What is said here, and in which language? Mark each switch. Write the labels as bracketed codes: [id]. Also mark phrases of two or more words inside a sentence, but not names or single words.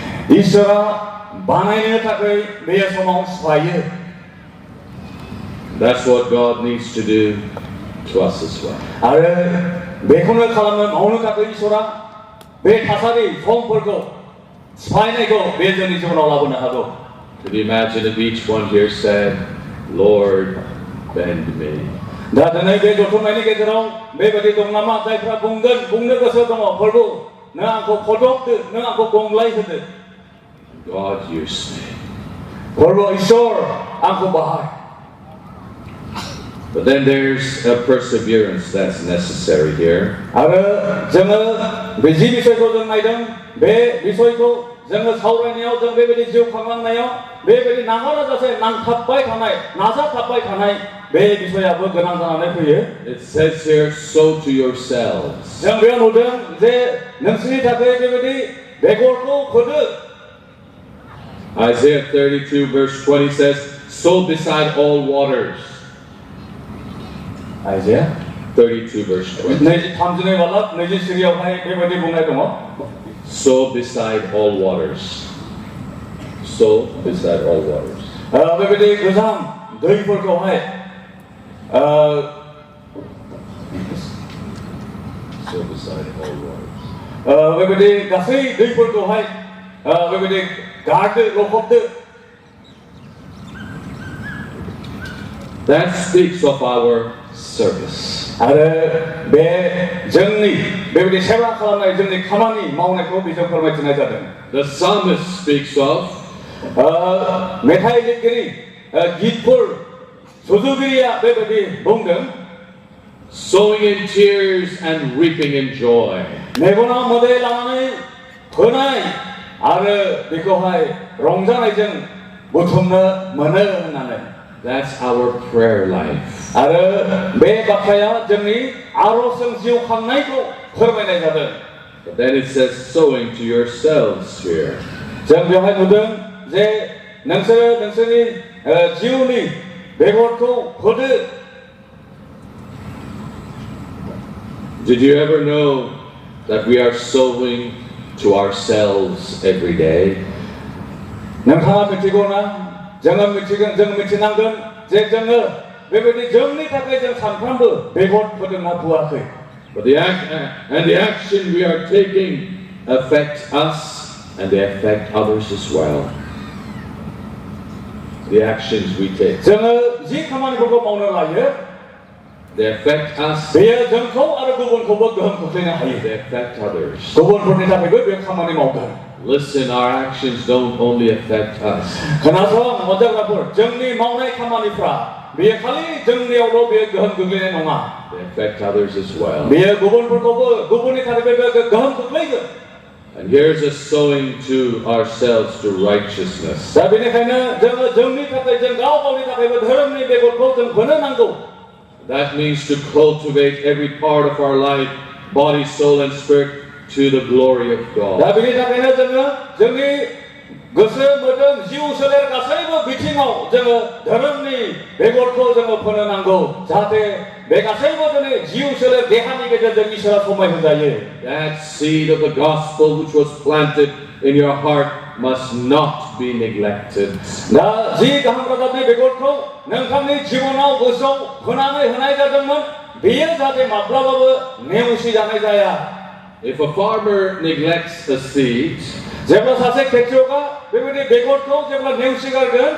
[brx] Iswr बानायनो थाखाय बे समाव सिफायो. [en] That's what God needs to do to us as well. [brx] आरो बेखौनो खालामनो मावनो थाखाय इसोरा बे थासारि समफोरखौ सिफायनायखौ बे जोंनि जिउआव लाबोनो हागौ. [en] Could you imagine if each one here said, Lord, bend me? [brx] दा दिनै बे जथुमनायनि गेजेराव बेबायदि दं नामा जायफ्रा बुंनो गोसो दङ प्रभु नों आंखौ फदबदो नों आंखौ गंग्लाय होदो. [en] God, use me. [brx] प्रभु ईश्वर आंखौ बाहाय. [en] But then there's a perseverance that's necessary here. [brx] आरो जोङो बे जि बिषयखौ जों नायदों बे बिषयखौ जोङो सावरायनायाव जों बेबायदि जिउ खांलांनायाव बेबायदि नागाराजासे नांथाबबाय थानाय नाजाथाबबाय थानाय बे बिषयाबो गोनां जानानै फैयो. [en] It says here, sow to yourselves. [brx] जों बेयाव नुदों जे नोंसोरनि थाखाय बेबायदि बेगरखौ फोदो. [en] Isaiah 32 verse 20 says, sow beside all waters. Isaiah 32 verse 20. [brx] 32 बालाब 24 आवहाय बेबायदि बुंनाय दङ. [en] Sow beside all waters. Sow beside all waters. [brx] बेबायदि गोजाम दैफोरखौहाय [en] Sow beside all waters. [brx] बेबायदि गासै दैफोरखौहाय बेबायदि गारदो लखबदो. [en] That speaks of our service. [brx] आरो बे जोंनि बेबायदि सेवा खालामनाय जोंनि खामानि मावनायखौ बिजों फोरमायथिनाय जादों. [en] The psalmist speaks of [brx] मेथाइ लिरगिरि गीतफोर सुजुगिरिया बेबायदि बुंदों [en] sowing in tears and reaping in joy. [brx] मेगनाव मोदै लानानै फोनाय आरो बेखौहाय रंजानायजों बुथुमनो मोनो होननानै. [en] That's our prayer life. [brx] आरो बे बाथ्राया जोंनि आरजजों जिउ खांनायखौ फोरमायनाय जादों. [en] But then it says sowing to yourselves here. [brx] जों बेवहाय नुदों जे नोंसोरो नोंसोरनि जिउनि बेगरखौ फोदो. [en] Did you ever know that we are sowing to ourselves every day? [brx] नोंथाङा मिथिगौ ना? जोङो मिथिगोन जों मिथिनांगोन जे जोङो बेबायदि जोंनि थाखाय जों सानफ्रोमबो बेगर फोदोंना फोआखै. [en] But the action we are taking affect us and they affect others as well. The actions we take. [brx] जोङो जि खामानिफोरखौ मावनो लायो [en] They affect us. [brx] बेयो जोंखौ आरो गुबुनखौबो गोहोम खोख्लैनो हायो. [en] They affect others. [brx] गुबुनफोरनि थाखायबो बे खामानि मावगोन. [en] Listen, our actions don't only affect us. [brx] खोनासं मोजांफोर जोंनि मावनाय खामानिफ्रा बेयो खालि जोंनियावल' बेयो गोहोम गोग्लैनाय नङा. [en] They affect others as well. [brx] बेयो गुबुनफोरखौबो गुबुननि थाखायबो गोहोम खोख्लैगोन. [en] And here's a sowing to ourselves to righteousness. [brx] दा बेनिखायनो जोङो जोंनि थाखाय जों गावनि थाखायबो धोरोमनि बेगरखौ जों फोनो नांगौ. That means to cultivate every part of our life, body, soul, and spirit, to the glory of God. दा बेनि थाखायनो जोङो जोंनि गोसो मोदोम जिउ सोलेर गासैबो बिथिङाव जोङो धोरोमनि बेगरखौ जोङो फोनो नांगौ जाहाथे बे गासैबो जोंनि जिउ सोलेर देहानि गेजेरजों इसोरा समायहोजायो. [en] That seed of the gospel which was planted in your heart must not be neglected. [brx] दा जि गाहाम रादाबनि बेगरखौ नोंथांनि जिबनाव गोसोआव फोनानै होनाय जादोंमोन बेयो जाहाथे माब्लाबाबो नेवसि जानाय जाया. [en] If a farmer neglects a seed, [brx] जेब्ला सासे खेतियकआ बेबायदि बेगरखौ जेब्ला नेवसिगारगोन